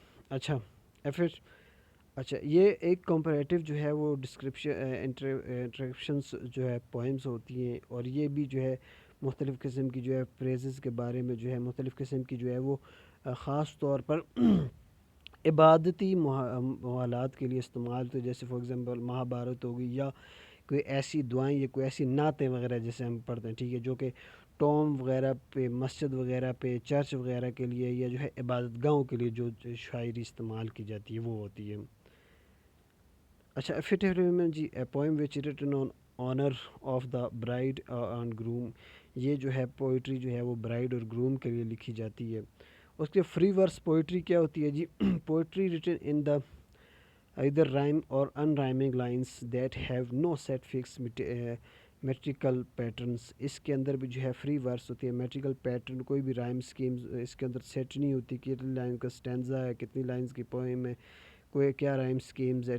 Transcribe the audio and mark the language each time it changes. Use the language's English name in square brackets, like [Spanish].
[Urdu] اچھا، پھر اچھا، یہ ایک کمپریٹیو جو ہے وہ ڈسکرپشن انٹریکشنس جو ہے پوئمز ہوتی ہیں، اور یہ بھی جو ہے مختلف قسم کی جو ہے فریزز کے بارے میں جو ہے مختلف قسم کی جو ہے وہ خاص طور پر عبادتی موالات کے لیے استعمال ہوتے، جیسے فار ایگزامپل مہابھارت ہوگی، یا کوئی ایسی دعائیں یا کوئی ایسی نعتیں وغیرہ جیسے ہم پڑھتے ہیں. ٹھیک ہے، جو کہ ٹوم وغیرہ پہ، مسجد وغیرہ پہ، چرچ وغیرہ کے لیے، یا جو ہے عبادت گاہوں کے لیے جو شاعری استعمال کی جاتی ہے وہ ہوتی ہے. [English] اچھا، ایفیٹیومنٹ جی، a poem which written on honour of the bride and groom. [Urdu] یہ جو ہے پوئٹری جو ہے وہ برائڈ اور گروم کے لیے لکھی جاتی ہے. اس کے فری ورس پوئٹری کیا ہوتی ہے جی؟ [English] Poetry written in the either rhyme or unrhyming lines that have no set fixed metrical patterns. [Urdu] اس کے اندر بھی جو ہے فری ورس ہوتی ہے. میٹریکل پیٹرن کوئی بھی رائم سکیمز اس کے اندر سیٹ نہیں ہوتی، کتنی لائن کا سٹینزا ہے، کتنی لائنز کی پوئم ہے، کوئی کیا رائم سکیمز ہے.